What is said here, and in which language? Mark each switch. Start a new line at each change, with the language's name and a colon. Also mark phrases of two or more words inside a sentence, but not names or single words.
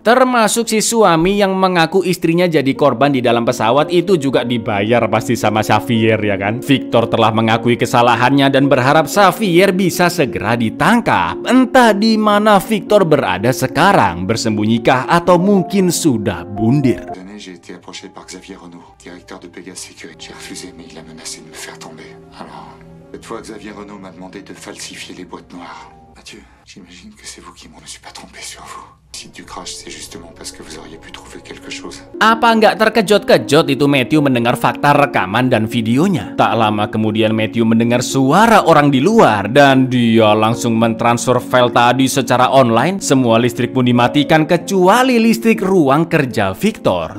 Indonesian: Termasuk si suami yang mengaku istrinya jadi korban di dalam pesawat itu juga dibayar pasti sama Xavier ya kan. Victor telah mengakui kesalahannya dan berharap Xavier bisa segera ditangkap. Entah di mana Victor berada sekarang, bersembunyikah atau mungkin sudah bundir.
French: J'ai été approché par Xavier Renaud, directeur de Pegasus Sécurité. J'ai refusé, mais il a menacé de me faire tomber. Alors, cette fois, Xavier Renaud m'a demandé de falsifier les boîtes noires. Mathieu, j'imagine que c'est vous qui m'en... Je me suis pas trompé sur vous. Si du crash, c'est justement parce que vous auriez pu trouver quelque chose.
Indonesian: Apa nggak terkejut-kejut itu Matthew mendengar fakta rekaman dan videonya. Tak lama kemudian Matthew mendengar suara orang di luar dan dia langsung mentransfer file tadi secara online. Semua listrik pun dimatikan kecuali listrik ruang kerja Victor.